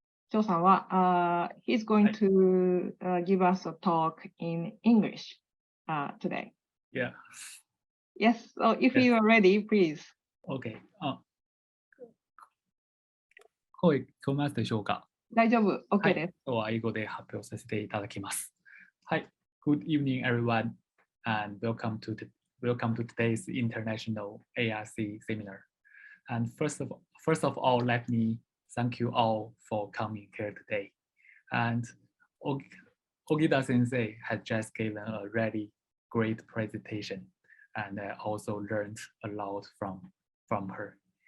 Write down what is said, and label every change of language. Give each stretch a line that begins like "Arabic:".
English: 張さんは、he's going to give us a talk in English today. Yeah. Yes, so if you are ready, please. Okay.
Japanese: 声聞こえますでしょうか？大丈夫、OK です。今日は英語で発表させていただきます。はい。
English: Good evening, everyone, and welcome to today's International ARC Seminar. And first of all, let me thank you all for coming here today. And Ogida Sensei has just given a really great presentation, and I also learned a lot from her.